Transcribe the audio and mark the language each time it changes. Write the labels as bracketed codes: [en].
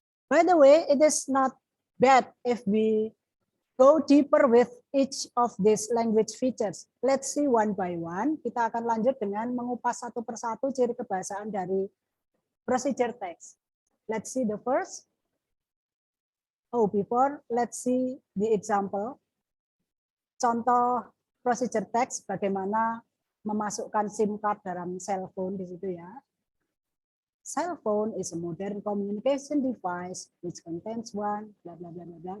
[en] By the way, it is not bad if we go deeper with each of these language features. Let's see one by one. [id] Kita akan lanjut dengan mengupas satu persatu ciri kebahasaan dari procedure text. [en] Let's see the first. Before, let's see the example. [id] Contoh procedure text bagaimana memasukkan SIM card dalam cell phone di situ ya. [en] Cell phone is a modern communication device which contains one bla bla bla bla.